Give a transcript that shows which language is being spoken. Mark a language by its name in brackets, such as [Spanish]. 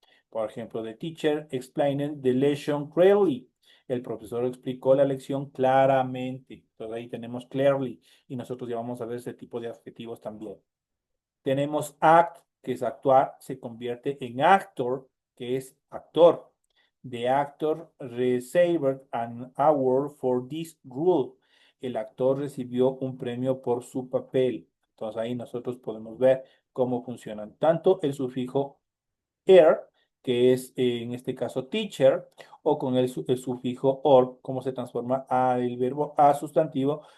[Spanish] Por ejemplo, [English] the teacher explained the lesson clearly. [Spanish] El profesor explicó la lección claramente. Entonces ahí tenemos clearly y nosotros ya vamos a ver ese tipo de adjetivos también. Tenemos act, que es actuar, se convierte en actor, que es actor. [English] The actor received an award for this role. [Spanish] El actor recibió un premio por su papel. Entonces ahí nosotros podemos ver cómo funcionan tanto el sufijo er, que es en este caso teacher, o con el sufijo or, cómo se transforma el verbo a sustantivo.